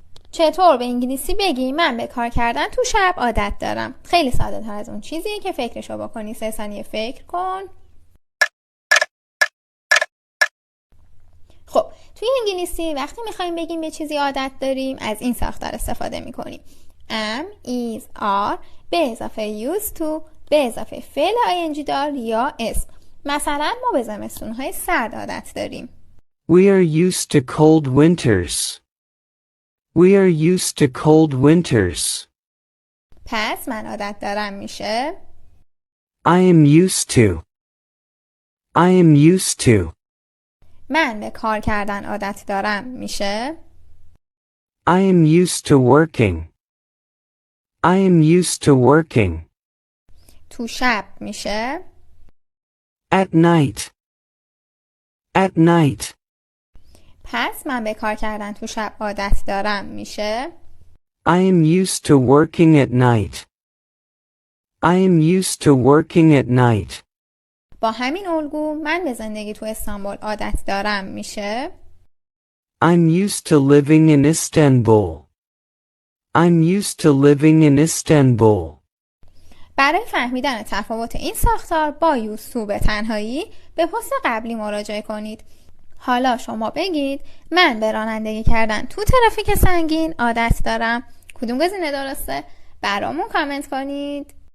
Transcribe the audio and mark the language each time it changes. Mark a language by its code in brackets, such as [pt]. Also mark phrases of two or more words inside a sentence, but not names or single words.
[fa] چطور به انگلیسی بگی من به کار کردن تو شب عادت دارم؟ خیلی ساده تر از اون چیزیه که فکرشو بکنی. 3 ثانیه فکر کن. خب توی انگلیسی وقتی میخوایم بگیم به چیزی عادت داریم از این ساختار استفاده میکنیم. [en] am, is, are [fa] به اضافه [en] used to [fa] به اضافه فعل ing دار یا اسم. مثلا ما به زمستون‌های سرد عادت داریم. [en] We are used to cold winters. We are used to cold winters. [fa] پس من عادت دارم میشه [en] I am used to. I am used to. [fa] من به کار کردن عادت دارم میشه [en] I am used to working. I am used to working. [fa] تو شب میشه [en] At night. At night. [fa] پس من به کار کردن تو شب عادت دارم میشه [en] I am used to working at night. I am used to working at night. [fa] با همین الگو من به زندگی تو استانبول عادت دارم میشه [en] I'm used to living in Istanbul. I'm used to living in Istanbul. [fa] برای فهمیدن تفاوت این ساختار با یوزتو به تنهایی به پست قبلی مراجعه کنید. حالا شما بگید من به رانندگی کردن تو ترافیک سنگین عادت دارم. کدوم گزینه درسته؟ برامون کامنت کنید.